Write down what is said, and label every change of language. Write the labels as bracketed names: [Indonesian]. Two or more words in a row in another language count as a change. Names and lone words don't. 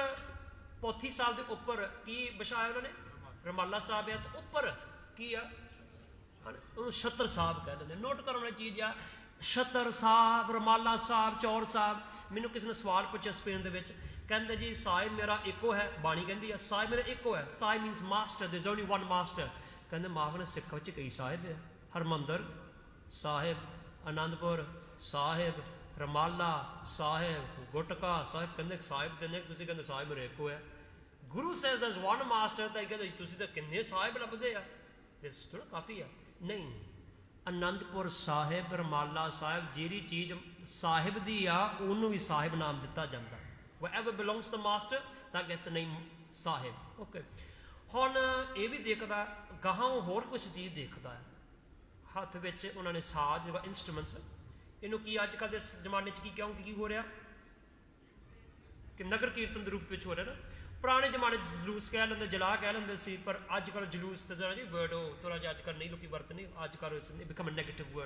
[Punjabi] ਪੋਥੀ ਸਾਹਿਬ ਦੇ ਉੱਪਰ ਕੀ ਵਿਛਾਇਆ ਉਹਨਾਂ ਨੇ? ਰਮਾਲਾ ਸਾਹਿਬ ਆ। ਤੇ ਉੱਪਰ ਕੀ ਆ? ਉਹਨੂੰ ਛਤਰ ਸਾਹਿਬ ਕਹਿ ਦਿੰਦੇ। ਨੋਟ ਕਰਨ ਵਾਲੀ ਚੀਜ਼ ਆ, ਛਤਰ ਸਾਹਿਬ, ਰਮਾਲਾ ਸਾਹਿਬ, ਚੌੜ ਸਾਹਿਬ। ਮੈਨੂੰ ਕਿਸੇ ਨੇ ਸਵਾਲ ਪੁੱਛਿਆ ਸਪੇਨ ਦੇ ਵਿੱਚ, ਕਹਿੰਦੇ ਜੀ ਸਾਹਿਬ ਮੇਰਾ ਇੱਕੋ ਹੈ। ਬਾਣੀ ਕਹਿੰਦੀ ਆ ਸਾਹਿਬ ਮੇਰਾ ਇੱਕੋ ਹੈ। ਸਾਹਿਬ [English] means master, there is only one master. [Punjabi] ਕਹਿੰਦੇ ਮਾਫ ਨੇ ਸਿੱਖ ਵਿੱਚ ਕਈ ਸਾਹਿਬ ਹੈ। ਹਰਮੰਦਰ ਸਾਹਿਬ, ਆਨੰਦਪੁਰ ਸਾਹਿਬ, ਰਮਾਲਾ ਸਾਹਿਬ, ਗੁਟਕਾ ਸਾਹਿਬ। ਕਹਿੰਦੇ ਸਾਹਿਬ ਤੇ ਨੇ, ਤੁਸੀਂ ਕਹਿੰਦੇ ਸਾਹਿਬ ਮੇਰੇ ਇੱਕੋ ਹੈ। [English] Guru says there's one master, [Punjabi] ਤਾਂ ਕਹਿੰਦੇ ਤੁਸੀਂ ਤਾਂ ਕਿੰਨੇ ਸਾਹਿਬ ਲੱਭਦੇ ਆ, ਦਿਸ ਥੋੜਾ ਕਾਫੀ ਆ। ਨਹੀਂ, ਆਨੰਦਪੁਰ ਸਾਹਿਬ, ਰਮਾਲਾ ਸਾਹਿਬ, ਜਿਹੜੀ ਚੀਜ਼ ਸਾਹਿਬ ਦੀ ਆ ਉਹਨੂੰ ਵੀ ਸਾਹਿਬ ਨਾਮ ਦਿੱਤਾ ਜਾਂਦਾ। [English] whatever belongs to the master that gets the name ਸਾਹਿਬ। [Punjabi] ਓਕੇ, ਹੁਣ ਇਹ ਵੀ ਦੇਖਦਾ ਗਾਹਾਂ ਹੋਰ ਕੁਝ ਚੀਜ਼ ਦੇਖਦਾ ਹੈ। ਹੱਥ ਵਿੱਚ ਉਹਨਾਂ ਨੇ ਸਾਜ਼, ਜਿਹੜਾ ਇੰਸਟਰੂਮੈਂਟਸ, ਇਹਨੂੰ ਕੀ ਅੱਜ ਕੱਲ੍ਹ ਦੇ ਜ਼ਮਾਨੇ 'ਚ ਕੀ ਕਹੋਗੇ, ਕੀ ਹੋ ਰਿਹਾ ਕਿ ਨਗਰ ਕੀਰਤਨ ਦੇ ਰੂਪ ਵਿੱਚ ਹੋ ਰਿਹਾ ਨਾ। ਪੁਰਾਣੇ ਜ਼ਮਾਨੇ 'ਚ ਜਲੂਸ ਕਹਿ ਲੈਂਦੇ, ਜਲਾ ਕਹਿ ਲੈਂਦੇ ਸੀ, ਪਰ ਅੱਜ ਕੱਲ੍ਹ ਜਲੂਸ ਤੇ [English] the word [Punjabi] ਉਹ ਥੋੜ੍ਹਾ ਜਿਹਾ ਅੱਜ ਕੱਲ੍ਹ ਨਹੀਂ ਲੋਕੀ ਵਰਤਦੇ, ਅੱਜ ਕੱਲ੍ਹ [English] become a negative word.